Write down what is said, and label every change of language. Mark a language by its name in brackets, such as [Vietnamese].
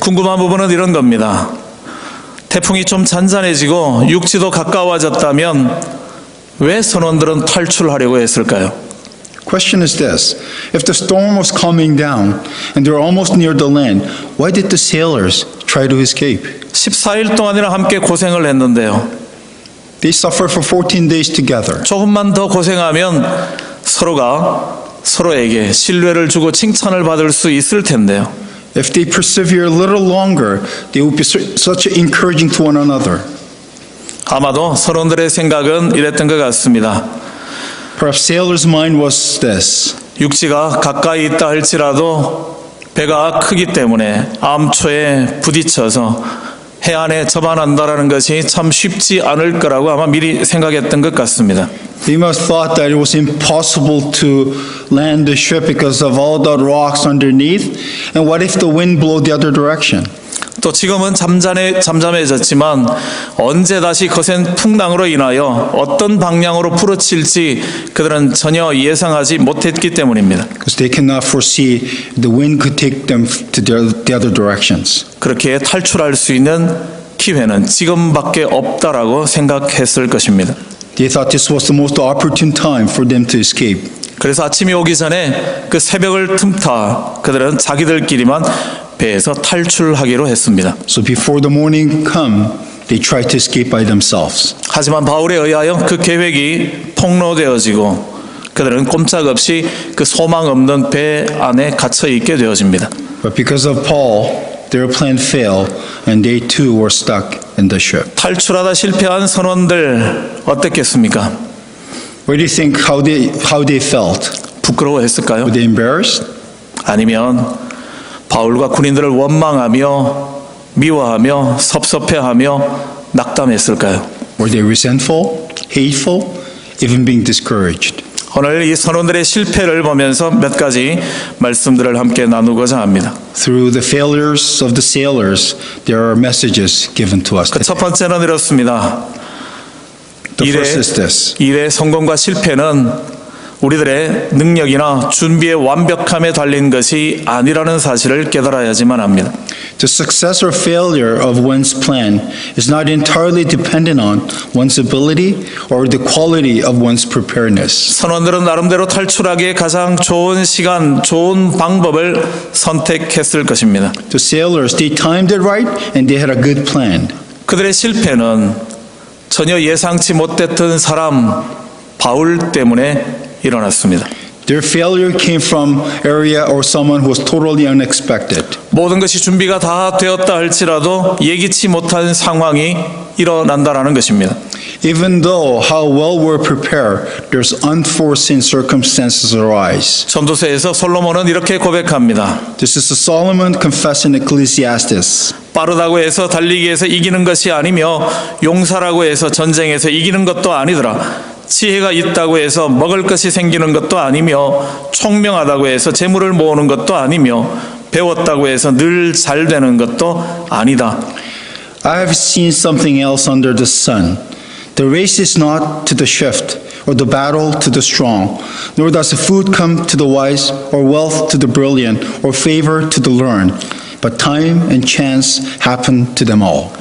[Korean] 궁금한 부분은 이런 겁니다. 태풍이 좀 잔잔해지고 육지도 가까워졌다면 왜 선원들은 탈출하려고 했을까요? [English] Question is this: if the storm was calming down and they were almost near the land, why did the sailors try to escape? [Korean] 14일 동안이나 함께 고생을 했는데요. [English] They suffered for 14 days together. [Korean] 조금만 더 고생하면 서로가 서로에게 신뢰를 주고 칭찬을 받을 수 있을 텐데요. [English] If they persevere a little longer, they would be such encouraging to one another. [Korean] 아마도 선원들의 생각은 이랬던 것 같습니다. [English] Perhaps sailors' mind was this: [Korean] 육지가 가까이 있다 할지라도 배가 크기 때문에 암초에 부딪혀서 해안에 접안한다라는 것이 참 쉽지 않을 거라고 아마 미리 생각했던 것 같습니다. [English] They must have thought that it was impossible to land the ship because of all the rocks underneath. And what if the wind blew the other direction? [Korean] 또 지금은 잠잠해졌지만 언제 다시 거센 풍랑으로 인하여 어떤 방향으로 부러칠지 그들은 전혀 예상하지 못했기 때문입니다. [English] Because they cannot foresee the wind could take them to the other directions. [Korean] 그렇게 탈출할 수 있는 기회는 지금밖에 없다라고 생각했을 것입니다. [English] They thought this was the most opportune time for them to escape. [Korean] 그래서 아침이 오기 전에 그 새벽을 틈타 그들은 자기들끼리만 배에서 탈출하기로 했습니다. [English] So before the morning come, they tried to escape by themselves. [Korean] 하지만 바울에 의하여 그 계획이 폭로되어지고 그들은 꼼짝없이 그 소망 없는 배 안에 갇혀 있게 되어집니다. [English] But because of Paul, their plan failed, and they too were stuck in the ship. [Korean] 탈출하다 실패한 선원들 어떻겠습니까? [English] What do you think how they felt? [Korean] 부끄러워했을까요? [English] Were they embarrassed? [Korean] 아니면 바울과 군인들을 원망하며 미워하며 섭섭해하며 낙담했을까요? [English] Were they resentful, hateful, even being discouraged? [Korean] 오늘 이 선원들의 실패를 보면서 몇 가지 말씀들을 함께 나누고자 합니다. [English] Through the failures of the sailors, there are messages given to us. [Korean] 그 첫 번째는 이렇습니다. [English] The first is this: [Korean] 일의 성공과 실패는 우리들의 능력이나 준비의 완벽함에 달린 것이 아니라는 사실을 깨달아야지만 합니다. [English] the success or failure of one's plan is not entirely dependent on one's ability or the quality of one's preparedness. [Korean] 선원들은 나름대로 탈출하기에 가장 좋은 시간, 좋은 방법을 선택했을 것입니다. [English] The sailors, they timed it right and they had a good plan. [Korean] 그들의 실패는 전혀 예상치 못했던 사람 바울 때문에 일어났습니다. [English] Their failure came from area or someone who was totally unexpected. [Korean] 모든 것이 준비가 다 되었다 할지라도 예기치 못한 상황이 일어난다라는 것입니다. [English] Even though how well we're prepared, there's unforeseen circumstances arise. [Korean] 전도서에서 솔로몬은 이렇게 고백합니다. [English] This is a Solomon confessed in Ecclesiastes. [Korean] 빠르다고 해서 달리기에서 이기는 것이 아니며 용사라고 해서 전쟁에서 이기는 것도 아니더라. 지혜가 있다고 해서 먹을 것이 생기는 것도 아니며 총명하다고 해서 재물을 모으는 것도 아니며 배웠다고 해서 늘 잘 되는 것도 아니다. [English] I have seen something else under the sun. The race is not to the swift, or the battle to the strong, nor does the food come to the wise, or wealth to the brilliant, or favor to the learned. But time and chance happen to them all.